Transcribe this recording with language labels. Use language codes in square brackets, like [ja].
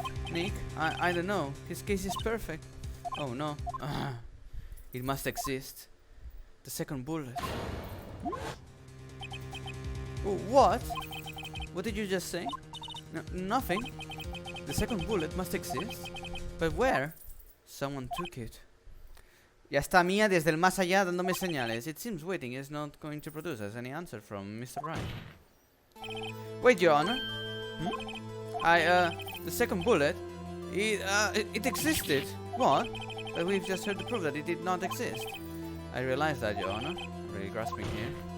[en] Nick, I don't know. His case is perfect. Oh no. It must exist. The second bullet. What? What did you just say? Nothing. The second bullet must exist. But where? Someone took it. [es] Ya está Mia desde el más allá dándome señales. [en] It seems waiting is not going to produce us any answer from Mr. Wright. Wait, Your Honor. The second bullet, it existed. What? But we've just heard the proof that it did not exist. I realize that, Your Honor. Really grasping here.